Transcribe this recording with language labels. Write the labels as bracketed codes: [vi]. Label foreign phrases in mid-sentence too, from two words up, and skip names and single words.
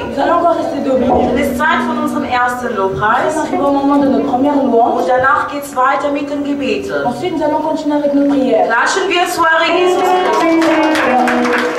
[fr] Nous allons encore rester debout. [de] Es ist Zeit von unserem ersten Lobpreis. [fr] On arrive au moment de notre première louange. [de] Und danach geht es weiter mit den Gebeten. [fr] Ensuite, nous allons continuer avec nos prières. [de] Klatschen wir zu Herrn Jesus Christus.